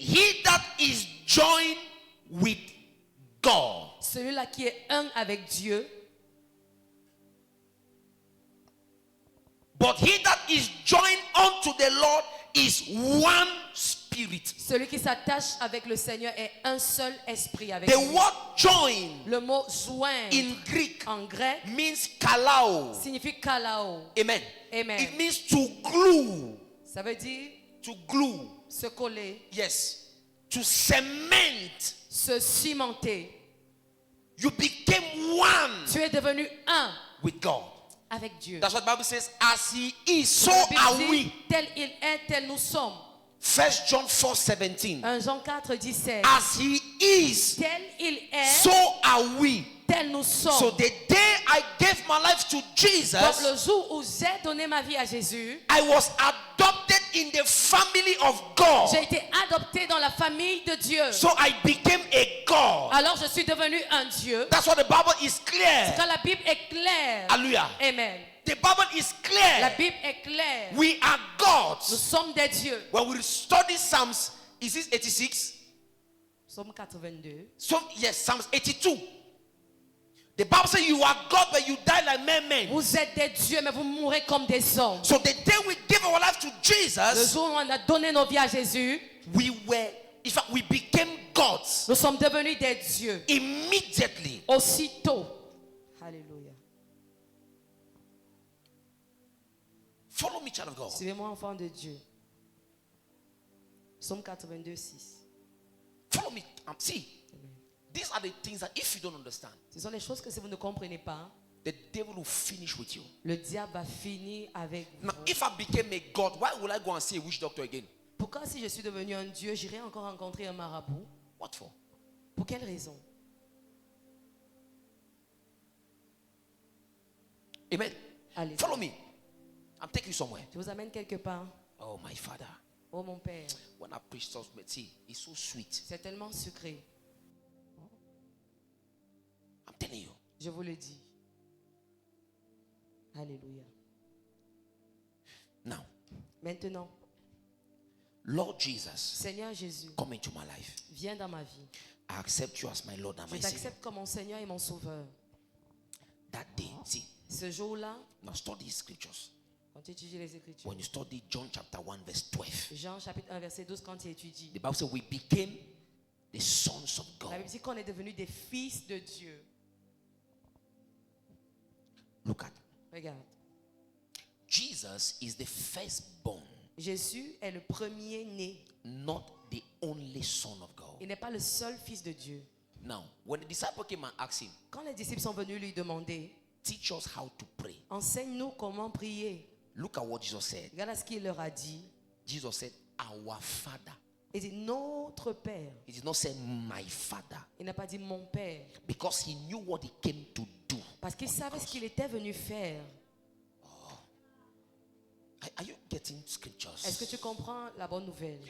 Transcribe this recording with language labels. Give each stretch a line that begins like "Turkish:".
English: he that is joined with God.
French: Celui-là qui est un avec Dieu.
English: But he that is joined unto the Lord is one spirit.
French: Celui qui s'attache avec le Seigneur est un seul esprit avec
English: The
French: lui.
English: word join
French: Le mot joindre
English: in Greek
French: en grec
English: means kalao.
French: signifie kalao. Amen. Amen.
English: It means to glue.
French: Ça veut dire
English: To glue.
French: se coller,
English: Yes. To cement.
French: se cimenter.
English: You became one
French: Tu es devenu un
English: with God.
French: avec Dieu.
English: That's what the Bible says. As he is, so
French: La Bible
English: are
French: dit,
English: we.
French: tel il est, tel nous sommes.
English: 1 John 4:17.
French: 1 Jean 4, 17.
English: As he is,
French: Tel il est,
English: so are we.
French: tel nous sommes.
English: So the day I gave my life to
French: Donc
English: Jesus,
French: le jour où j'ai donné ma vie à Jésus,
English: I was adopted in the family of God.
French: j'ai été adopté dans la famille de Dieu.
English: So I became a God.
French: Alors je suis devenu un Dieu.
English: That's what the Bible is clear.
French: Quand la Bible est claire. Hallelujah. Amen.
English: The Bible is
French: La
English: clear.
French: Bible est claire.
English: We are
French: Nous
English: gods.
French: sommes des dieux.
English: When we study Psalms, is this 86?
French: Psaume 82.
English: So yes, Psalms 82. The Bible says you are God, but you die like men.
French: Vous êtes des dieux, mais vous mourrez comme des hommes.
English: So the day we give our life to
French: Le
English: Jesus,
French: jour où on a donné nos vies à Jésus,
English: we were, in fact, we became gods
French: nous sommes devenus des dieux.
English: immediately.
French: Aussitôt. Alléluia.
English: Follow me, child of God.
French: Suivez-moi, enfant de Dieu. Psaume 82, 6.
English: Follow me. See, these are the things that if you don't understand,
French: Ce sont les choses que si vous ne comprenez pas,
English: the devil will finish with you.
French: le diable va finir avec
English: Now,
French: vous.
English: if I became a God, why would I go and see a witch doctor again?
French: Pourquoi si je suis devenu un Dieu, j'irai encore rencontrer un marabout?
English: What for?
French: Pour quelle raison? Amen. Allez,
English: Follow me. I'm taking you somewhere.
French: je vous amène quelque part.
English: Oh, my Father.
French: Oh mon Père,
English: When I preach Psalms, see, it's so sweet.
French: c'est tellement sucré.
English: I'm telling you.
French: Je vous le dis. Alléluia.
English: Now,
French: Maintenant,
English: Lord Jesus,
French: Seigneur Jésus,
English: come into my life.
French: viens dans ma vie.
English: I accept you as my Lord and
French: Je
English: my Savior.
French: t'accepte comme mon Seigneur et mon Sauveur.
English: That day, see,
French: Ce jour-là,
English: now study scriptures.
French: quand tu étudies les Écritures,
English: When you study John chapter 1 verse 12,
French: Jean chapitre 1 verset 12, quand tu étudies,
English: the Bible says we became the sons of
French: la
English: God.
French: Bible dit qu'on est devenu des fils de Dieu.
English: Look at
French: Regarde,
English: Jesus is the firstborn,
French: Jésus est le premier-né.
English: not the only son of God.
French: Il n'est pas le seul fils de Dieu.
English: Now, when the disciple came and asked him,
French: Quand les disciples sont venus lui demander,
English: teach us how to pray.
French: enseigne-nous comment prier.
English: Look at what Jesus said.
French: Regarde ce qu'il leur a dit.
English: Jesus said, our Father.
French: Il dit notre Père.
English: He did not say my Father,
French: Il n'a pas dit mon Père.
English: because he knew what he came to do.
French: Parce qu'il savait ce qu'il était venu faire.
English: Are you getting
French: Est-ce que
English: scriptures?
French: tu comprends la bonne nouvelle?